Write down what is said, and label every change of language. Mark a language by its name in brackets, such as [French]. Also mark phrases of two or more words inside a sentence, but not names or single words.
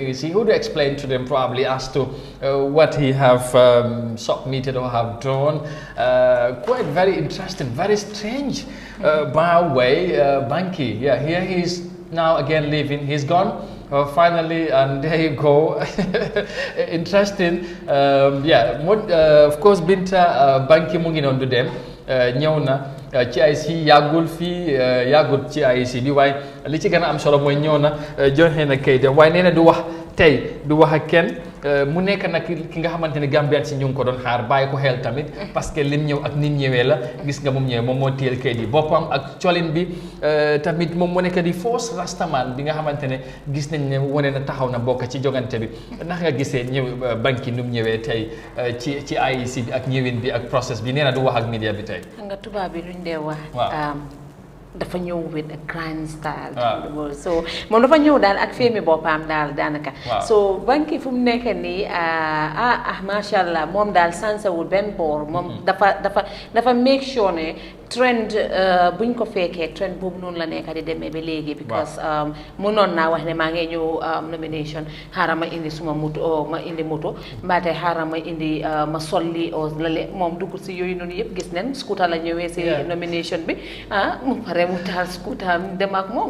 [English] He would explain to them probably as to what he have submitted or have drawn. Quite very interesting, very strange. By way, Banky, yeah, here he is now again leaving. He's gone finally, and there you go. Interesting. Yeah, of course, [Wolof] Binta Banky mu ngi noonu du dem ñëw na ci IEC yàggul fii yàggut ci IEC bi waaye li ci gën a am solo mooy ñëw na joxe na kayit waaye nee na du wax tey du wax ak kenn. mu nekk nag ki nga xamante ne Gambien si ñu ngi ko doon xaar bàyyi ko xel tamit [French] parce que [Wolof] lim ñëw ak nim ñëwee la gis nga moom ñëwee moom moo téyel kayit yi boppam ak colin bi tamit moom mu nekk di force rastaman bi nga xamante ne gis nañ ne wane na taxaw na bokk ci jogante bi ndax nga gisee ñëw Banky nu mu ñëwee tey ci IEC bi ak ñëwin bi ak process bi nee na du wax ak media bi tey. nga tubaab bi luñ dee wax. dafa ñëw [English] with a grand style. [Wolof] So moom dafa ñëw daal ak filmi boppam daal daanaka. So Banky fu mu nekk nii [Arabic] ما شاء الله [Wolof] moom daal sansewul benn boor moom dafa [English] make sure [Wolof] ne trend buñ ko fekkee trend boobu noonu la nekk di demee ba léegi. because mënoon naa wax ne maa ngi ñëw nomination xaaral ma indi suma moto ma indi moto mbaate xaaral ma indi ma solli o lale moom dugg si yooyu noonu yëpp gis nañ scooter la ñëwee si nomination bi mu pare mu taal scooter dem ak moom.